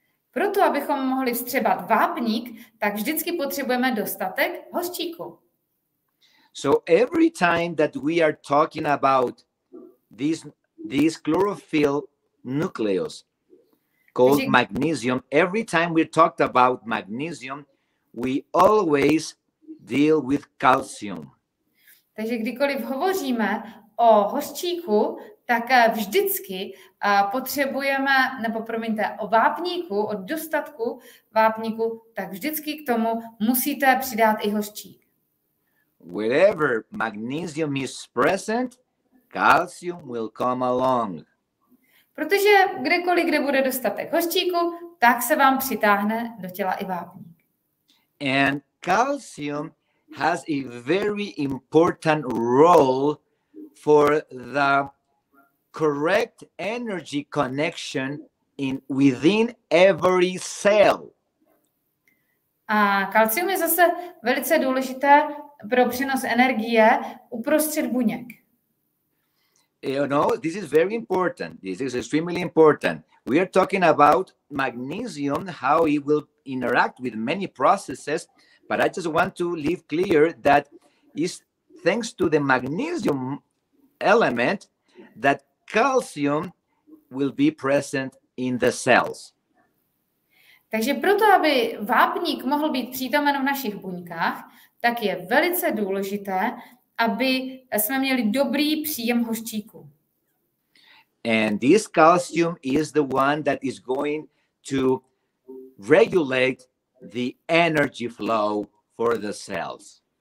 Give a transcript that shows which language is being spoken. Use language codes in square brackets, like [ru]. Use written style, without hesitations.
[cs] Proto, abychom mohli vstřebat vápník, tak vždycky potřebujeme dostatek hořčíku. [en] So every time that we are talking about this chlorophyll nucleus called magnesium, every time we talked about magnesium, we always deal with calcium. [cs] Takže kdykoliv hovoříme o hořčíku, tak vždycky potřebujeme, nebo promiňte, o vápníku, o dostatku vápníku, tak vždycky k tomu musíte přidat i hořčík. [en] Wherever magnesium is present, calcium will come along. [cs] Protože kdekoliv, kde bude dostatek hořčíku, tak se vám přitáhne do těla i vápník. [en] And calcium has a very important role for the correct energy connection within every cell. [cs] A kalcium je zase velice důležité pro přenos energie uprostřed buněk. [en] You know, this is very important. This is extremely important. We are talking about magnesium, how it will interact with many processes, but I just want to leave clear that it's thanks to the magnesium element that calcium will be present in the cells. [cs] Takže proto, aby vápník mohl být přítomen v našich buňkách, tak je velice důležité, aby jsme měli dobrý příjem hořčíku. [en] And this calcium is the one that is going to regulate the energy flow for the cells.